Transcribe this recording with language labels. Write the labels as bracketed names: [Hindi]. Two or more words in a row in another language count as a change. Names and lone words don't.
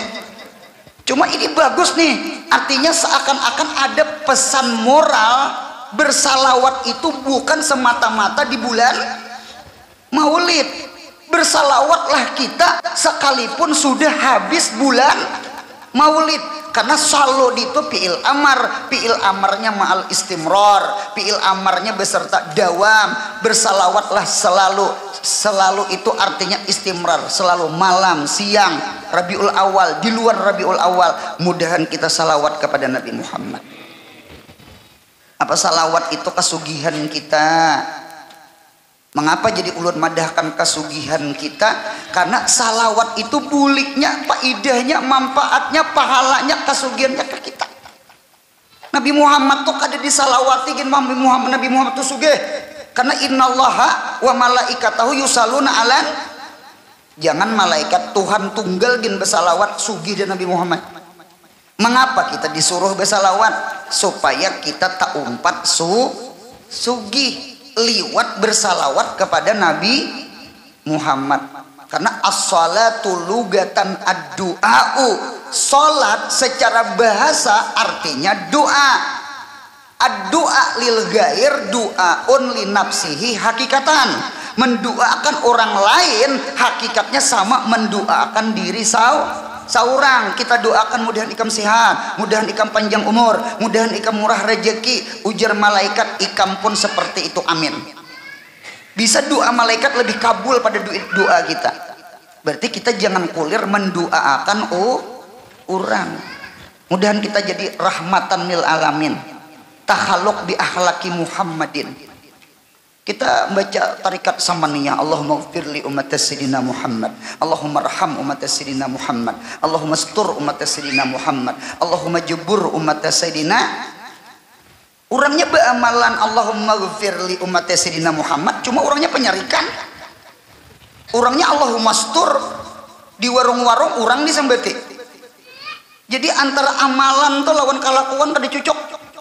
[Indonesian] Cuma ini bagus nih, artinya seakan-akan ada pesan moral, bersalawat itu bukan semata-mata di bulan Maulid. Bersalawatlah kita sekalipun sudah habis bulan Maulid, karena salud itu [Arabic] فعل أمر, [Indonesian] fi'il amarnya [Arabic] مع الاستمرار, [Indonesian] fi'il amarnya beserta dawam. Bersalawatlah selalu itu artinya istimrar, selalu malam, siang, Rabiul Awal, di luar Rabiul Awal. Mudahan kita salawat kepada Nabi Muhammad. Apa salawat itu kesugihan kita? [Banjar] Mengapa jadi ulun madahkan kesugihan kita? [Indonesian] Karena salawat itu buliknya, faidahnya, manfaatnya, pahalanya, kesugihannya ke kita. [Banjar] Nabi Muhammad tuh kada disalawati gen Nabi Muhammad tuh sugih. [Arabic] Karena إن الله وملائكته يصلون على. [Banjar] Jangan malaikat Tuhan tunggal gen bersalawat sugih dan Nabi Muhammad. [Indonesian] Mengapa kita disuruh bersalawat? [Banjar] Supaya kita tak umpat sugih liwat bersalawat kepada Nabi Muhammad. [Arabic] Karena الصلاة لغة الدعاء, [Indonesian] salat secara bahasa artinya doa. [Arabic] الدعاء للغير دعاء لنفسه حقيقة. [Indonesian] Mendoakan orang lain hakikatnya sama mendoakan diri seorang. [Banjar] Kita doakan mudahan ikam sehat, mudahan ikam panjang umur, mudahan ikam murah rezeki. Ujar malaikat, ikam pun seperti itu, amin. Bisa doa malaikat lebih kabul pada doa kita. [Indonesian] Berarti kita jangan kulir mendoakan orang. Mudahan kita jadi [Arabic] رحمة للعالمين، تخلق بأخلاق محمد. [Indonesian] Kita baca tarikat samaniyah. [Arabic] اللهم اغفر لأمة سيدنا محمد، اللهم ارحم أمة سيدنا محمد، اللهم استر أمة سيدنا محمد، اللهم اجبر أمة سيدنا. [Indonesian] Orangnya beramalan [Arabic] اللهم اغفر لأمة سيدنا محمد, [Indonesian] cuma orangnya penyarikan. Orangnya [Arabic] اللهم استر [Indonesian] di warung-warung orang disembeti. [Banjar] Jadi antara amalan tuh lawan kelakuan kada cocok.